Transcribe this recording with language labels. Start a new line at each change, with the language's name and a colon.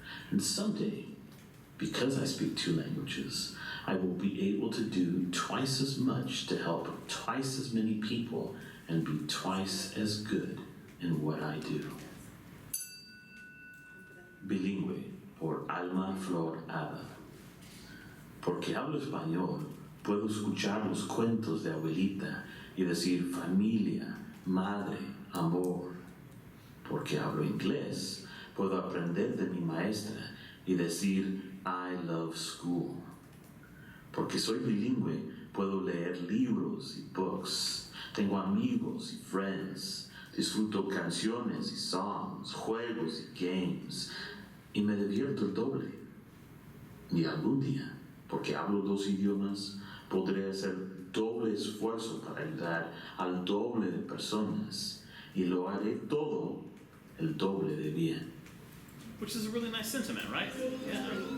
English: And someday, because I speak 2 languages, I will be able to do twice as much to help twice as many people and be twice as good in what I do.
Spanish: Bilingüe por Alma Flor Hada. Porque hablo español, puedo escuchar los cuentos de abuelita y decir familia, madre, amor. Porque hablo inglés, puedo aprender de mi maestra y decir
English: I love school.
Spanish: Porque soy bilingüe, puedo leer libros y
English: books.
Spanish: Tengo amigos y
English: friends.
Spanish: Disfruto canciones y
English: songs,
Spanish: juegos y
English: games.
Spanish: Y me divierto el doble. Y algún día, porque hablo 2 idiomas, podré hacer doble esfuerzo para ayudar al doble de personas. Y lo haré todo el doble de bien.
English: Which is a really nice sentiment, right? Yeah.